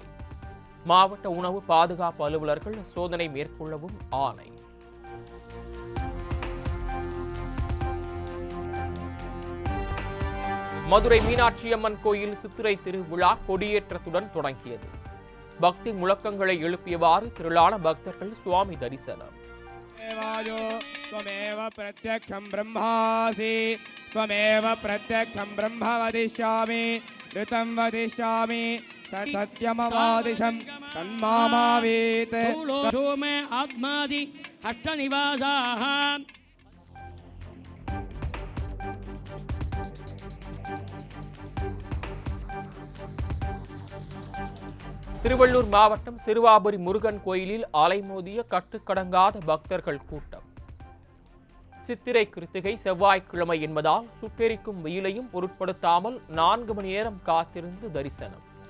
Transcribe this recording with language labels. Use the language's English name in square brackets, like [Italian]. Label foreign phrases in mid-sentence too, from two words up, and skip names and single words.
[Tamil] மாவட்ட உணவு பாதுகாப்பு அலுவலர்கள் சோதனை மேற்கொள்ளவும் ஆணை. மதுரை மீனாட்சியம்மன் கோயில் சித்திரை திருவிழா கொடியேற்றத்துடன் தொடங்கியது. பக்தி முழக்கங்களை எழுப்பியவாறு திரளான பக்தர்கள் சுவாமி தரிசனம். [Sanskrit] त्वमेव प्रत्यक्षं ब्रह्मासि त्वमेव प्रत्यक्षं ब्रह्म वदिष्यामि ऋतं वदिष्यामि सत्यमवादिशं तन्मामावीत् सोमे आत्मादि अष्टनिवासाः [Tamil] திருவள்ளூர் மாவட்டம் சிறுவாபுரி முருகன் கோயிலில் அலைமோதிய கட்டுக்கடங்காத பக்தர்கள் கூட்டம். சித்திரை கிருத்திகை செவ்வாய்க்கிழமை என்பதால் சுட்டெரிக்கும் வெயிலையும் பொருட்படுத்தாமல் 4 மணி நேரம் காத்திருந்து தரிசனம்.